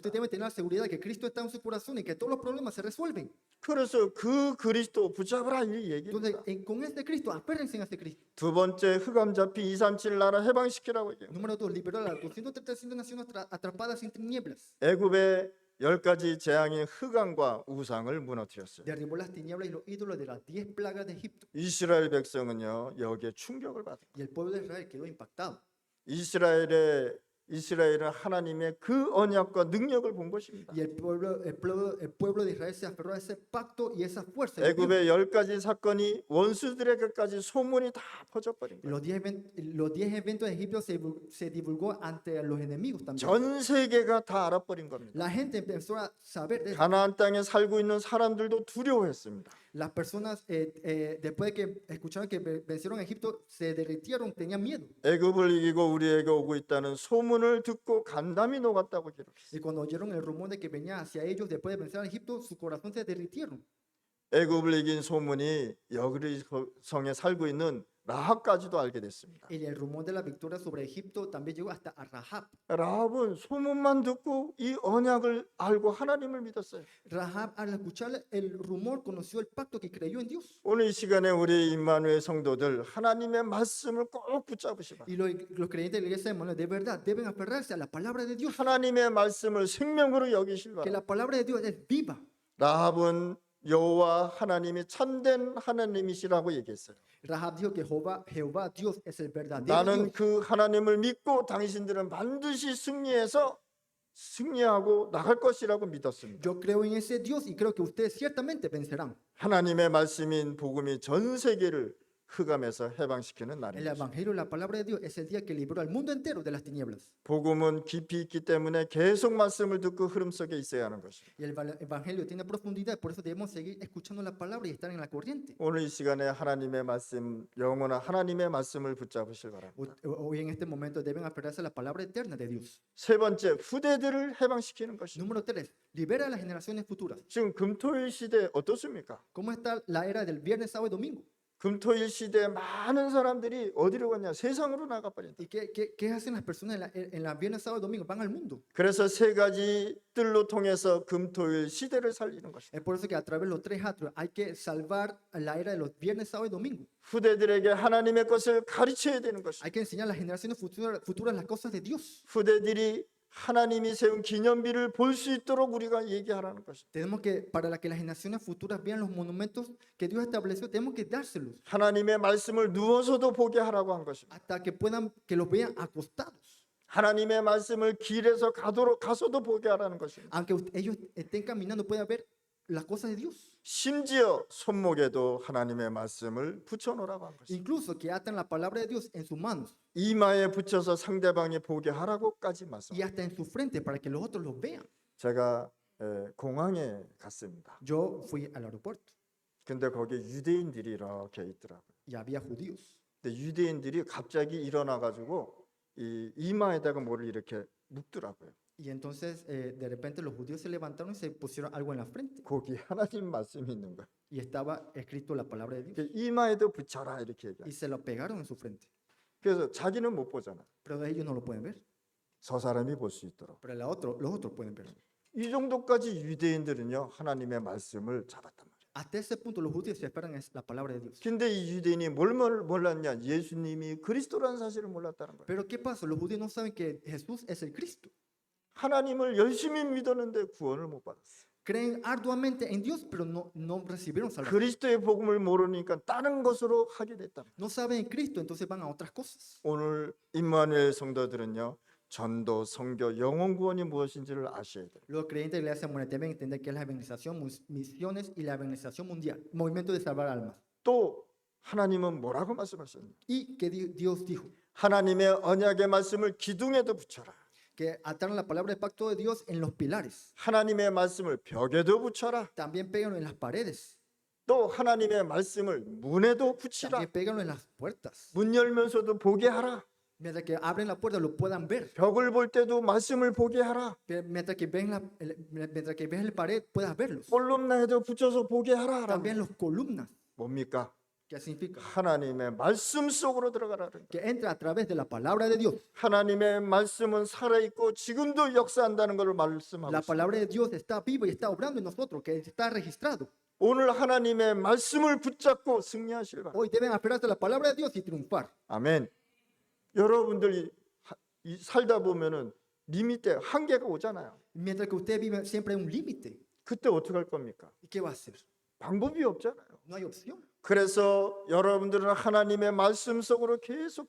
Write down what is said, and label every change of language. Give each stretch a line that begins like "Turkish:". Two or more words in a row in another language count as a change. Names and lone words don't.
Spanish: Usted debe tener la seguridad de que Cristo está en su corazón y que todos los problemas se resuelven.
Korean: 그래서 그 그리스도 붙잡으라 이
Spanish: Entonces,
Korean: 얘기입니다.
Spanish: con este Cristo, apérrense a este Cristo.
Korean: 두 번째 흑암 잡힌 237 나라 해방시키라고 얘기해요.
Spanish: Número 2, liberó a las 235 naciones atrapadas en tinieblas.
Korean: 애굽의 10가지 재앙인 흑암과 우상을 무너뜨렸어요.
Spanish: Derribó las tinieblas y los ídolos de las 10 plagas de Egipto.
Korean: 이스라엘 백성은요 여기에 충격을 받은 거예요.
Spanish: Y el pueblo de Israel quedó impactado.
Korean: 이스라엘은 하나님의 그 언약과 능력을 본 것입니다.
Spanish: Y el pueblo de Israel se aferró a ese pacto y esa fuerza. de Dios.
Korean: 애굽의 10가지 사건이 원수들에게까지 소문이 다 퍼져버린 거예요.
Spanish: Los 10 eventos de Egipto se divulgó ante los enemigos también.
Korean: 전 세계가 다 알아버린 겁니다.
Spanish: La gente empezó a saber de eso.
Korean: 가나안 땅에 살고 있는 사람들도 두려워했습니다.
Spanish: Las personas, después de que escucharon que vencieron a Egipto, se derritieron, tenían miedo.
Korean: 애굽을 이기고 우리에게 오고 있다는 소문을 듣고 간담이 녹았다고 기록했어요.
Spanish: Y cuando oyeron el rumor de que venía hacia ellos después de vencer a Egipto, su corazón se derritieron.
Korean: 애굽을 이긴 소문이 여리고성에 살고 있는 라합까지도 알게 됐습니다.
Spanish: Y el rumor de la victoria sobre Egipto también llegó hasta a Rahab.
Korean: 라합은 소문만 듣고 이 언약을 알고 하나님을 믿었어요.
Spanish: Rahab, al escuchar el rumor, conoció el pacto que creyó en Dios.
Korean: 오늘 이 시간에 우리 임마누엘 성도들 하나님의 말씀을 꼭 붙잡으시 바랍니다.
Spanish: Y los creyentes de la iglesia de Manuel, de verdad, deben aferrarse a la palabra de Dios.
Korean: 하나님의 말씀을 생명으로 여기실
Spanish: Que
Korean: 바랍니다.
Spanish: la palabra de Dios es viva.
Korean: 라합은 여호와 하나님이 참된 하나님이시라고 얘기했어요.
Spanish: Rahab dijo que Jehová Dios es el verdadero
Korean: 나는
Spanish: Dios.
Korean: 그 하나님을 믿고 당신들은 반드시 승리하고 나갈 것이라고 믿었습니다.
Spanish: Yo creo en ese Dios y creo que ustedes ciertamente vencerán.
Korean: 하나님의 말씀인 복음이 전 세계를 흑암에서 해방시키는
Spanish: El
Korean: 날입니다.
Spanish: evangelio, la palabra de Dios, es el día que libró al mundo entero de las tinieblas.
Korean: 복음은 깊이 있기 때문에 계속 말씀을 듣고 흐름 속에 있어야 하는 것입니다.
Spanish: Y el evangelio tiene profundidad, por eso debemos seguir escuchando la palabra y estar en la corriente.
Korean: 오늘 이 시간에 하나님의 말씀, 영원한 하나님의 말씀을 붙잡으실 바랍니다.
Spanish: Hoy en este momento deben aferrarse a la palabra eterna de Dios.
Korean: 세 번째, 후대들을 해방시키는 것입니다.
Spanish: Número 3, libera a las generaciones futuras.
Korean: 지금 금토일 시대 어떻습니까?
Spanish: ¿Cómo está la era del viernes, sábado y domingo?
Korean: 금토일 시대에 많은 사람들이 어디로 갔냐? 세상으로 나가버린다.
Spanish: ¿Y qué hacen las personas en la viernes, sábado y domingo? Van al mundo.
Korean: 그래서 세 가지 뜰로 통해서 금토일 시대를 살리는 것입니다.
Spanish: Es por eso que a través de los 3 atrios hay que salvar la era de los viernes, sábado y domingo.
Korean: 후대들에게 하나님의 것을 가르쳐야 되는 것입니다.
Spanish: Hay que enseñar a las generaciones futuras las cosas de Dios.
Korean: 후대들이 하나님이 세운 기념비를 볼 수 있도록 우리가 얘기하라는 것입니다.
Spanish: Tenemos que, para que las generaciones futuras vean los monumentos que Dios estableció, tenemos que dárselos
Korean: 하나님의 말씀을 누워서도 보게 하라고 한 것입니다.
Spanish: hasta que los vean acostados.
Korean: 하나님의 말씀을 길에서 가서도 보게 하라는 것입니다.
Spanish: Aunque ellos estén caminando, puedan ver las cosas de Dios.
Korean: 심지어 손목에도 하나님의 말씀을 붙여놓으라고 한 것입니다.
Spanish: Incluso que atan la palabra de Dios en sus manos
Korean: 이마에 붙여서 상대방이 보게 하라고까지 말씀.
Spanish: y hasta en su frente para que los otros los vean.
Korean: 제가 공항에 갔습니다.
Spanish: Yo fui al aeropuerto
Korean: 근데 거기에 유대인들이 이렇게 있더라고요.
Spanish: y había judíos.
Korean: 근데 유대인들이 갑자기 일어나 가지고 이 이마에다가 뭐를 이렇게 묶더라고요.
Spanish: Y entonces de repente los judíos se levantaron y se pusieron algo en la frente
Korean: 거기 하나님 말씀이 있는 거예요.
Spanish: y estaba escrito la palabra de Dios
Korean: 그 이마에도 붙여라 이렇게 얘기해요.
Spanish: y se lo pegaron en su frente.
Korean: 그래서 자기는 못 보잖아.
Spanish: Pero ellos no lo pueden ver,
Korean: 저 사람이 볼 수 있도록.
Spanish: pero los otros pueden ver.
Korean: 이 정도까지 유대인들은요 하나님의 말씀을 잡았단 말이에요.
Spanish: Hasta ese punto los judíos se esperan es la palabra de Dios.
Korean: 근데 이 유대인이 뭘 몰랐냐? 예수님이 그리스도라는 사실을 몰랐다는 거예요.
Spanish: Pero ¿qué pasa? Los judíos no saben que Jesús es el Cristo.
Korean: 하나님을 열심히 믿었는데 구원을 못 받았어요.
Spanish: Creen arduamente en Dios, pero no recibieron salvación.
Korean: 그리스도의 복음을 모르니까 다른 것으로 하게 됐다.
Spanish: No saben en Cristo, entonces van a otras cosas.
Korean: 오늘 임마누엘 성도들은요. 전도, 선교, 영혼 구원이 무엇인지를 아셔야 돼요.
Spanish: Los creyentes de la iglesia mundial deben entender que es la evangelización, misiones y la evangelización mundial, movimiento de salvar almas.
Korean: 또 하나님은 뭐라고 말씀하셨냐?
Spanish: Y que Dios dijo
Korean: 하나님의 언약의 말씀을 기둥에도 붙여라.
Spanish: que ataron la palabra del pacto de Dios en los pilares.
Korean: 하나님의 말씀을 벽에도 붙여라.
Spanish: También péganlo en las paredes.
Korean: 또 하나님의 말씀을 문에도 붙이라.
Spanish: También péganlo en las puertas.
Korean: 문 열면서도 보게 하라.
Spanish: Mientras que abren la puerta lo puedan ver.
Korean: 벽을 볼 때도 말씀을 보게 ha라.
Spanish: Mientras que mientras que ves el pared puedas verlos.
Korean: 콜룸나에도 붙여서 보게 하라.
Spanish: También los columnas.
Korean: 뭡니까?
Spanish: ¿Qué significa?
Korean: 하나님의 말씀 속으로 들어가라는 거예요.
Spanish: Que entra a través de la palabra de Dios.
Korean: 하나님의 말씀은 살아있고 지금도 역사한다는 것을 말씀하고
Spanish: La
Korean: 있습니다.
Spanish: palabra de Dios está viva y está obrando en nosotros, que está registrado.
Korean: 오늘 하나님의 말씀을 붙잡고 승리하실 바랍니다.
Spanish: Hoy deben aferrarse a la palabra de Dios y triunfar.
Korean: 아멘. 여러분들이 살다 보면은 리미트 한계가 오잖아요.
Spanish: Mientras que usted vive siempre hay un límite.
Korean: 그때 어떻게 할 겁니까?
Spanish: ¿Y qué va a hacer?
Korean: 방법이 없잖아요.
Spanish: No hay opción.
Korean: 그래서 여러분들은 하나님의 말씀 속으로 계속